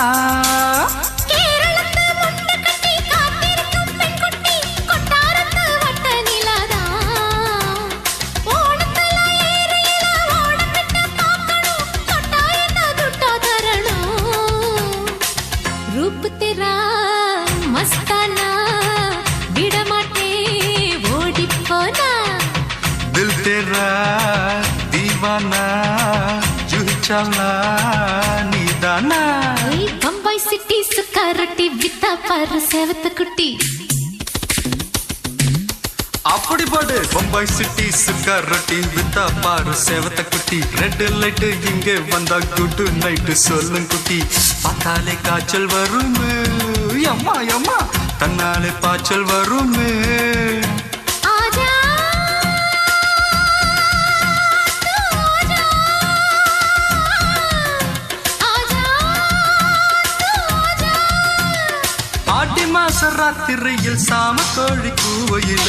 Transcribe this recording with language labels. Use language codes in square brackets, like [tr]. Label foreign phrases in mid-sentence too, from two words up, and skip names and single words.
[ta] கேரளத்து முட்டை கட்டி காத்திருக்கும் பெண் குட்டி கொட்டாரத்து வட்ட நிலாதா ஓணத்துல ஏரியில ஓடக்கிட்ட பார்க்கணும் தொட்டா என்ன துட்டா தரணும் [hi] रूप तेरा मस्ताना [ta] விடமாட்டே ஓடி போனா [hi] दिल तेरा दीवाना जूही चावला नीदाना [ta] பம்பாய் சிட்டி சுக்கா ரொட்டி வித்தா பாரு செவத்த குட்டி அப்படி பாடு பம்பாய் சிட்டி சுக்கா ரொட்டி வித்தா பாரு சேவத்த குட்டி [en] red light [ta] இங்கே வந்தா [en] good night [ta] சொல்லும் குட்டி பார்த்தாலே காய்ச்சல் வருமே அம்மா அம்மா தன்னாலே பாய்ச்சல் வருமே ராத்திரியில் சாம கோழி கூவையிலே